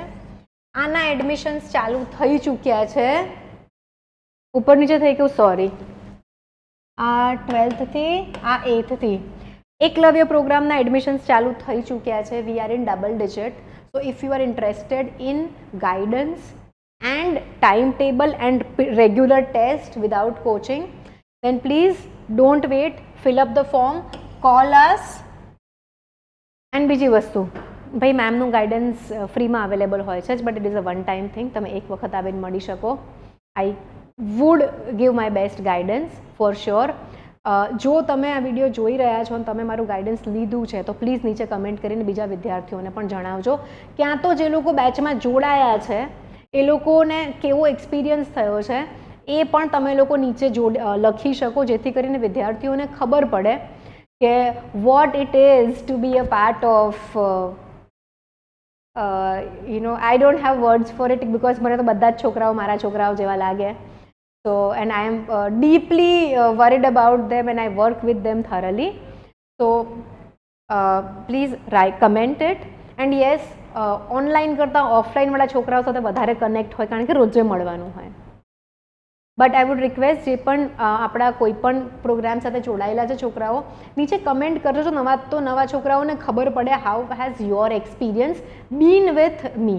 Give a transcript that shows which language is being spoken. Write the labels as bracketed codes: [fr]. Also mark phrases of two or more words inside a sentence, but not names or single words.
[gu] આના એડમિશન્સ ચાલુ થઈ ચૂક્યા છે, ઉપર નીચે થઈ ગયું, સોરી, આ 12th થી આ 8th થી એકલવ્ય પ્રોગ્રામના એડમિશન્સ ચાલુ થઈ ચૂક્યા છે. [en] We are in double digit. So if you are interested in guidance and time table and regular test without coaching, then please don't wait, fill up the form, call us. [gu] એન્ડ બીજી વસ્તુ, ભાઈ મેમનું ગાઈડન્સ ફ્રીમાં અવેલેબલ હોય છે જ, [en] but it is a one time thing. [gu] તમે એક વખત આવીને મળી શકો. [en] I would give my best guidance for sure. [gu] જો તમે આ વિડીયો જોઈ રહ્યા છો અને તમે મારું ગાઈડન્સ લીધું છે તો પ્લીઝ નીચે કમેન્ટ કરીને બીજા વિદ્યાર્થીઓને પણ જણાવજો. ક્યાં તો જે લોકો બેચમાં જોડાયા છે એ લોકોને કેવો એક્સપિરિયન્સ થયો છે એ પણ તમે લોકો નીચે લખી શકો, જેથી કરીને વિદ્યાર્થીઓને ખબર પડે કે [en] what it is to be a part of I don't have words for it because [gu] મને તો બધા જ છોકરાઓ મારા છોકરાઓ જેવા લાગે. [en] So, and I am deeply worried about them and I work with them thoroughly. So, please comment it. And yes, [gu] online કરતાં ઓફલાઈન વાળા છોકરાઓ સાથે વધારે કનેક્ટ હોય કારણ કે રોજે મળવાનું હોય. [en] but I would request [gu] જે પણ આપણા કોઈ પણ પ્રોગ્રામ સાથે જોડાયેલા છે છોકરાઓ, નીચે કમેન્ટ કરજો. તો નવા છોકરાઓને ખબર પડે [en] how has your experience been with me.